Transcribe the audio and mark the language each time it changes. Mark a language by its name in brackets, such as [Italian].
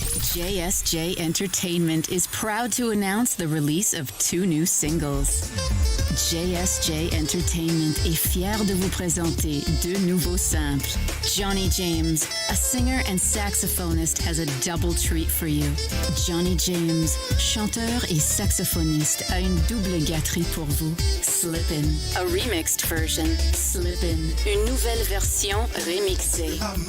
[English] JSJ Entertainment is proud to announce the release of 2 new singles. [French] JSJ Entertainment est fier de vous présenter 2 nouveaux simples. [English] Johnny James, a singer and saxophonist, has a double treat for you. [French] Johnny James, chanteur et saxophoniste, a une double gâterie pour vous. [English] Slippin', a remixed version. [French] Slippin', une nouvelle version remixée.